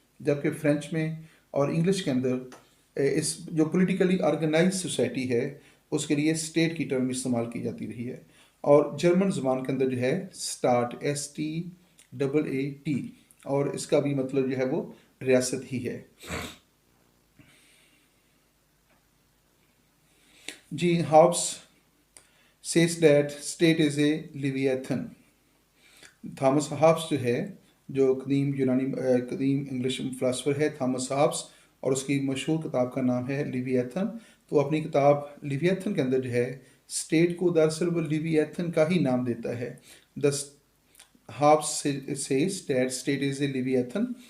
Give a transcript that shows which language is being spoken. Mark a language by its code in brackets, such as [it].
[ur] جبکہ فرینچ میں اور انگلش کے اندر اس جو پولیٹیکلی آرگنائز سوسائٹی ہے اس کے لیے اسٹیٹ کی ٹرم استعمال کی جاتی رہی ہے. اور جرمن زبان کے اندر جو ہے اسٹارٹ STAAT، اور اس کا بھی مطلب جو ہے وہ ریاست ہی ہے. [en] جی Hobbes says that state is a leviathan. [ur] Thomas Hobbes جو ہے جو قدیم قدیم انگلش فلاسفر ہے تھامس ہابس، اور اس کی مشہور کتاب کا نام ہے لیویتھن. تو اپنی کتاب لیویتھن کے اندر جو ہے اسٹیٹ کو دراصل وہ لیویتھن کا ہی نام دیتا ہے. [en] The Hobbes says that state is a leviathan.